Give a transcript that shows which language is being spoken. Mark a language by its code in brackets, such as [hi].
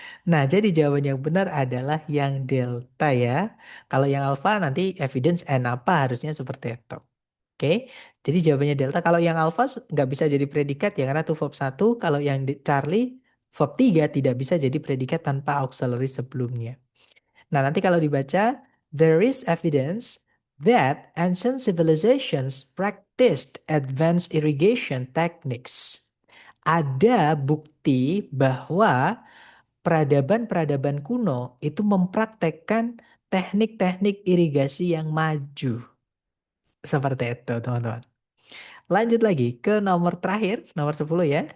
[id] Nah jadi jawaban yang benar adalah yang delta ya. Kalau yang alpha nanti evidence and apa harusnya seperti itu. Oke, jadi jawabannya delta. Kalau yang alpha nggak bisa jadi predikat ya karena itu verb satu. Kalau yang Charlie verb 3 tidak bisa jadi predikat tanpa auxiliary sebelumnya. Nah nanti kalau dibaca, [en] there is evidence that ancient civilizations practiced advanced irrigation techniques. [id] Ada bukti bahwa peradaban-peradaban kuno itu mempraktekkan teknik-teknik irigasi yang maju. Seperti itu teman-teman. Lanjut lagi ke nomor terakhir, nomor 10 ya.